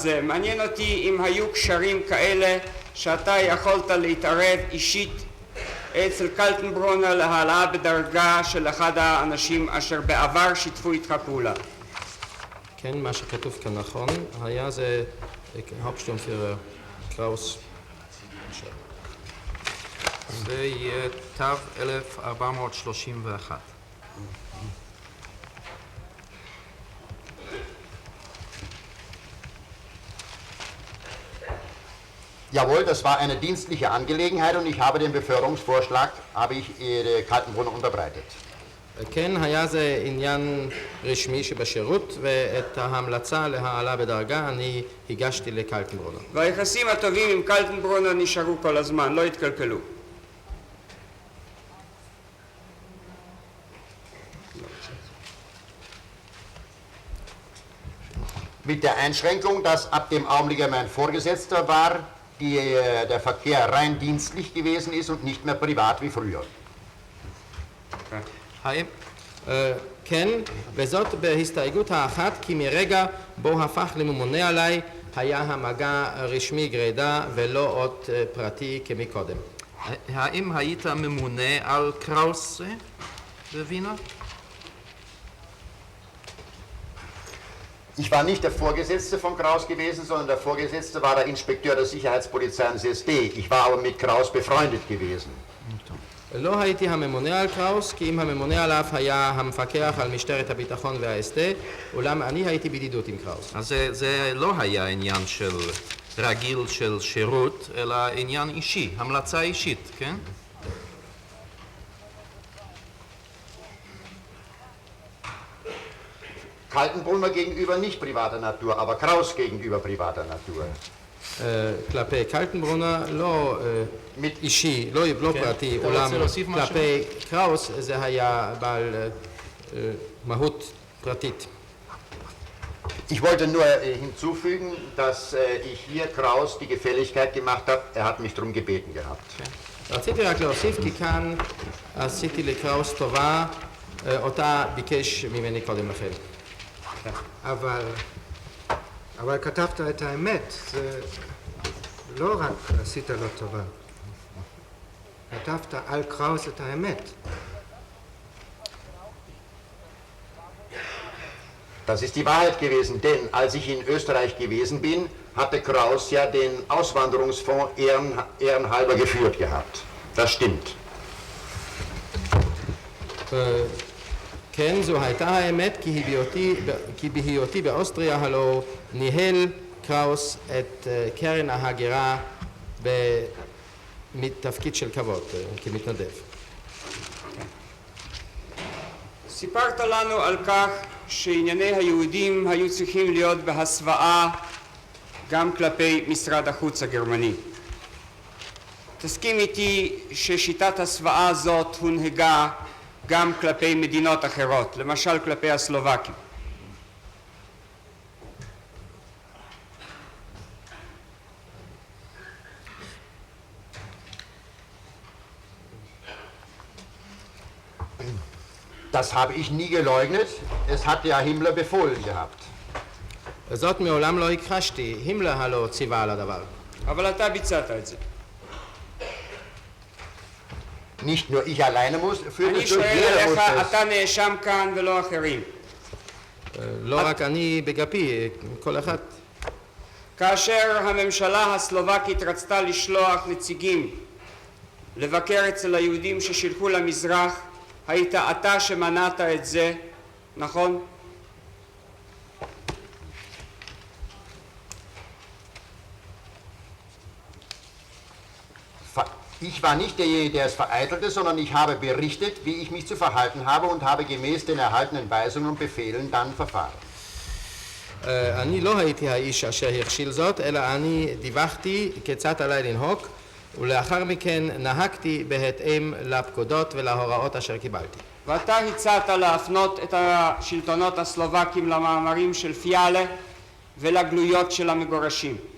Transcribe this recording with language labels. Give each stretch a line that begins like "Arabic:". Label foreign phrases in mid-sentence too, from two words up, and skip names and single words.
Hebrew: הזה, מעניין אותי אם היו קשרים כאלה שאתה יכולת להתערב אישית אצל קלטנברונר להעלאה בדרגה של אחד האנשים אשר בעבר שיתפו איתך פעולה. כן, מה שכתוב כאן נכון, היה זה האופשטורמפירר קראוס. זה יהיה תו 1431.
German: Jawohl, das war eine dienstliche Angelegenheit und ich habe den Beförderungsvorschlag, Kaltenbrunner unterbreitet.
Hebrew: כן, היה זה עניין רשמי שבשירות, ואת ההמלצה להעלה בדרגה אני הגשתי לקלטנברונר. והיחסים הטובים עם קלטנברונר נשארו כל הזמן, לא התקלקלו.
German: Mit der Einschränkung, dass ab dem Augenblick er mein Vorgesetzter war, der Verkehr rein dienstlich gewesen ist und nicht mehr privat wie früher.
Hebrew: כן, וזאת בהסתייגות האחת, כי מרגע בו הפך לממונה עליי, היה המגע רשמי גרידא ולא עוד פרטי כמקודם. האם היית ממונה על קראוס בווינה?
German: Ich war nicht der Vorgesetzte von Kraus gewesen, sondern der Vorgesetzte war der Inspekteur der Sicherheitspolizei des SD. Ich war aber mit Kraus befreundet gewesen.
Hebrew: לא הייתי הממונה על קראוס, כי אם הממונה עליו היה המפקח על משטרת הביטחון והאסדה, אולם אני הייתי בידידות עם קראוס. אז זה לא היה עניין של רגיל של שירות, אלא עניין אישי, המלצה אישית, כן?
German: Kaltenbrunner gegenüber nicht privater Natur, aber Kraus gegenüber privater Natur.
Hebrew: כלפי קלטנברונר לא אישי, לא פרטי, אולם כלפי קראוס זה היה בעל מהות פרטית.
German: Ich wollte nur hinzufügen, dass ich hier Kraus die Gefälligkeit gemacht habe, er hat mich darum gebeten gehabt.
Hebrew: רציתי רק להוסיף, כי כאן עשיתי לקראוס טובה, אותה ביקש ממני קודם לכן. אבל כתבת את האמת, זה לא רק עשית לו טובה. כתבת על קראוס את האמת.
German: Das ist die Wahrheit gewesen, denn als ich in Österreich gewesen bin, hatte Kraus ja den Auswanderungsfonds ehrenhalber geführt gehabt. Das stimmt.
Hebrew: כן, זו הייתה האמת, כי בהיותי באוסטריה הלא ניהל קראוס את קרן ההגירה מתפקיד של כבוד, כמתנדב. סיפרת לנו על כך שענייני היהודים היו צריכים להיות בהסוואה גם כלפי משרד החוץ הגרמני. תסכים איתי ששיטת הסוואה הזאת הונהגה גם כלפי מדינות אחרות, למשל כלפי הסלובקים.
German: Das habe ich nie geleugnet. Es hat ja Himmler befohlen gehabt.
Hebrew: זאת מעולם לא הכחשתי, הימלר הלא ציווה על הדבר. אבל אתה ביצעת את זה.
German: Nicht nur ich alleine muss, führt
Hebrew: אני
German: es durch,
Hebrew: שואל
German: jeder
Hebrew: עליך,
German: muss
Hebrew: אתה נאשם כאן ולא אחרים. לא רק אני בגפי, כל אחד. כאשר הממשלה הסלובקית רצתה לשלוח נציגים לבקר אצל היהודים ששילחו למזרח, היית אתה שמנעת את זה, נכון?
German: Ich war nicht derjenige, der es vereitelte, sondern ich habe berichtet, wie ich mich zu verhalten habe und habe gemäß den erhaltenen Weisungen und Befehlen dann verfahren.
Hebrew: אני לא הייתי האיש אשר הכשיל זאת, אלא אני דיווחתי כיצד עליי לנהוג, ולאחר מכן נהגתי בהתאם לפקודות ולהוראות אשר קיבלתי. ואתה הצעת להפנות את השלטונות הסלובקים למאמרים של פיאלה ולגלויות של המגורשים.